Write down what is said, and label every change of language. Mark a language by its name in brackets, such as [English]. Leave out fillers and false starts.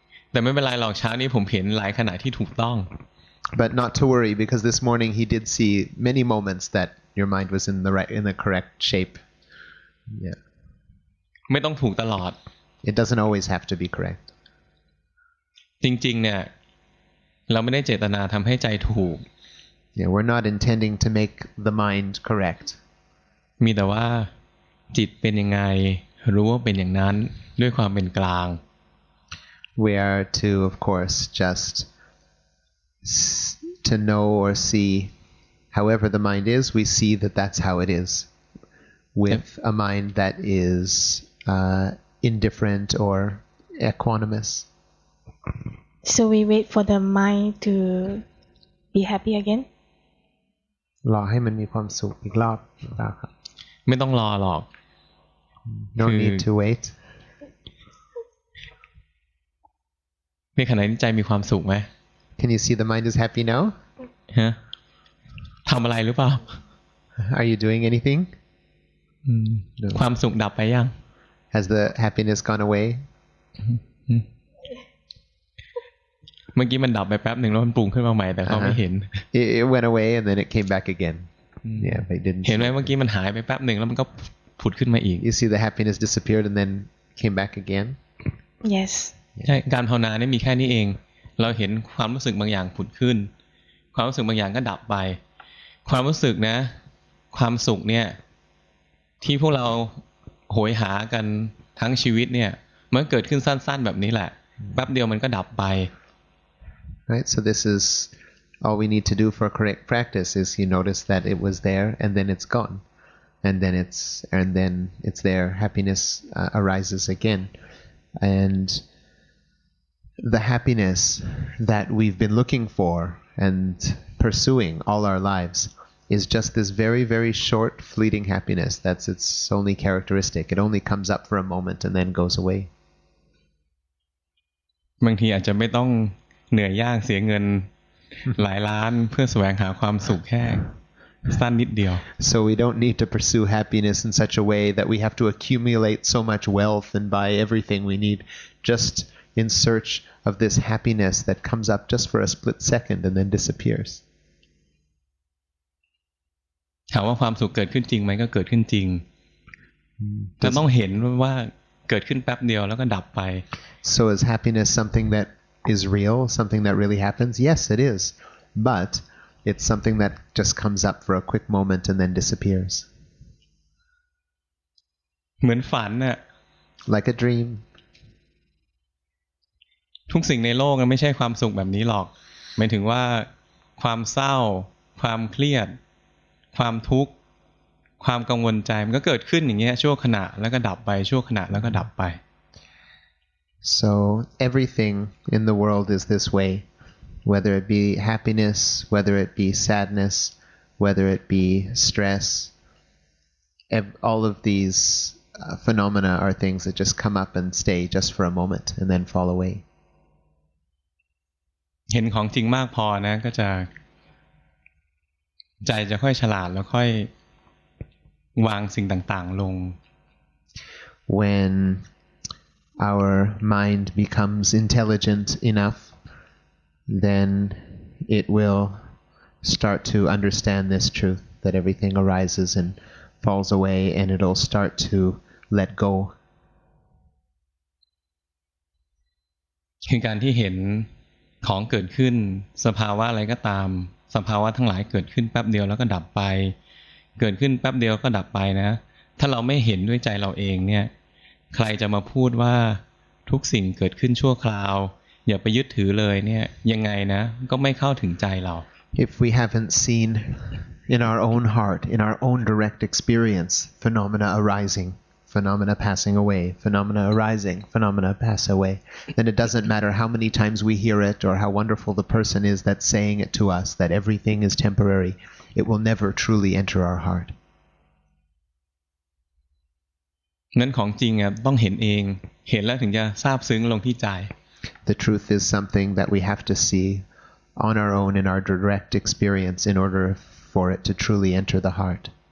[Thai] แต่ไม่เป็นไรหรอกเช้านี้ผมเห็นหลายขณะที่ถูกต้อง [English] But not to worry, because this morning he did see many moments that your mind was in the correct shape. Yeah. [Thai] ไม่ต้องถูกตลอด [English] It doesn't always have to be correct. [Thai] จริงๆเนี่ยเราไม่ได้เจตนาทำให้ใจถูก [English] Yeah, we're not intending to make the mind correct. [Thai] มีแต่ว่าจิตเป็นยังไงรู้ว่าเป็นอย่างนั้นด้วยความเป็นกลาง [English] We are to, of course, just to know or see however the mind is, we see that that's how it is. With a mind that is indifferent or equanimous. So we wait for the mind to be happy again. [Thai] รอให้มันมีความสุขอีกรอบหรือเปล่าครับ ไม่ต้องรอหรอก [English] No need to wait. [Thai] ในขณะที่ใจมีความสุขไหม [English] Can you see the mind is happy now? [Thai] ฮะทำอะไรหรือเปล่า [English] Are you doing anything? [Thai] ความสุขดับไปยัง [English] Has the happiness gone away? [Thai] เมื่อกี้มันดับไปแป๊บหนึ่งแล้วมันปรุงขึ้นมาใหม่แต่เขาไม่เห็น [English] It went away and then it came back again. Yeah, they didn't. [Thai] เห็นไหมเมื่อกี้มันหายไปแป๊บหนึ่งแล้วมันก็ผุดขึ้นมาอีก [English] You see the happiness disappeared and then came back again? Yes. [Thai] ใช่การภาวนาเนี่ยมีแค่นี้เองเราเห็นความรู้สึกบางอย่างผุดขึ้นความรู้สึกบางอย่างก็ดับไปความรู้สึกนะความสุขเนี่ยที่พวกเราโหยหากันทั้งชีวิตเนี่ยมันเกิดขึ้นสั้นๆแบบนี้แหละแป๊บเดียวมันก็ดับไป [English] Right, so this is all we need to do for correct practice is you notice that it was there and then it's gone, and then it's there. Happiness arises again, and the happiness that we've been looking for and pursuing all our lives is just this very, very short, fleeting happiness. That's its only characteristic. It only comes up for a moment and then goes away. [Thai] บางทีอาจจะไม่ต้องเหนื่อยยากเสียเงินหลายล้านเพื่อแสวงหาความสุขแค่สั้นนิดเดียว [English] So we don't need to pursue happiness in such a way that we have to accumulate so much wealth and buy everything we need just in search of this happiness that comes up just for a split second and then disappears. [Thai] ถามว่าความสุขเกิดขึ้นจริงไหมก็เกิดขึ้นจริงแต่ต้องเห็นว่าเกิดขึ้นแป๊บเดียวแล้วก็ดับไป [English] So is happiness something that is real, something that really happens? Yes, it is. But it's something that just comes up for a quick moment and then disappears. [Thai] เหมือนฝันน่ะ [English] Like a dream. [Thai] ทุกสิ่งในโลกมันไม่ใช่ความสุขแบบนี้หรอกหมายถึงว่าความเศร้าความเครียดความทุกข์ความกังวลใจมันก็เกิดขึ้นอย่างเงี้ยชั่วขณะแล้วก็ดับไปชั่วขณะแล้วก็ดับไป [English] So everything in the world is this way, whether it be happiness, whether it be sadness, whether it be stress. All of these phenomena are things that just come up and stay just for a moment and then fall away. [Thai] เห็นของจริงมากพอนะก็จะใจจะค่อยฉลาดแล้วค่อยวางสิ่งต่างๆลง [English] When our mind becomes intelligent enough, then it will start to understand this truth that everything arises and falls away, and it'll start to let go. [Thai] คือการที่เห็นของเกิดขึ้นสภาวะอะไรก็ตามสภาวะทั้งหลายเกิดขึ้นแป๊บเดียวแล้วก็ดับไปเกิดขึ้นแป๊บเดียวก็ดับไปนะถ้าเราไม่เห็นด้วยใจเราเองเนี่ยใครจะมาพูดว่าทุกสิ่งเกิดขึ้นชั่วคราวอย่าไปยึดถือเลยเนี่ยยังไงนะก็ไม่เข้าถึงใจเรา [English] If we haven't seen in our own heart, in our own direct experience, phenomena arising, phenomena passing away, phenomena arising, phenomena pass away, then it doesn't matter how many times we hear it or how wonderful the person is that's saying it to us, that everything is temporary. It will never truly enter our heart. [Thai] นั้นของจริงอ่ะต้องเห็นเองเห็นแล้วถึงจะซาบซึ้งลงที่ใจ [English] The truth is something that we have to see on our own in our direct experience in order for it to truly enter the heart.